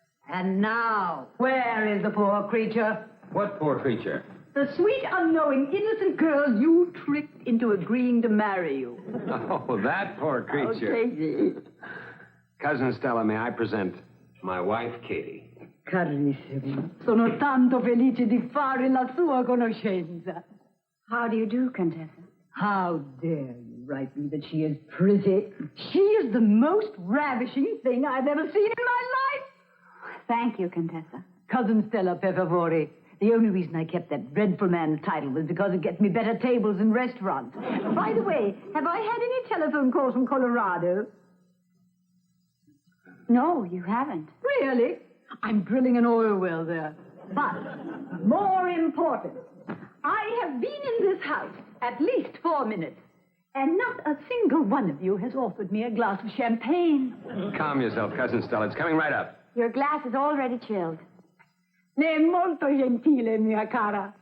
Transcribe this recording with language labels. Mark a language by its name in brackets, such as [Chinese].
[English] And now, where is the poor creature? What poor creature? The sweet, unknowing, innocent girl you tricked into agreeing to marry you. Oh, that poor creature. Oh, Katie. Cousin Stella, may I present my wife, Katie? [Italian] Carissimo, sono tanto felice di fare la sua conoscenza. [English] How do you do, Contessa? How dare you write me that she is pretty? She is the most ravishing thing I've ever seen in my life. Thank you, Contessa. Cousin Stella, [Italian] per favore. [English] The only reason I kept that dreadful man's title was because it gets me better tables in restaurants. By the way, have I had any telephone calls from Colorado? No, you haven't. Really? I'm drilling an oil well there. But, more important, I have been in this house at least 4 minutes. And not a single one of you has offered me a glass of champagne. Calm yourself, Cousin Stella. It's coming right up. Your glass is already chilled. [Italian] È molto gentile, mia cara.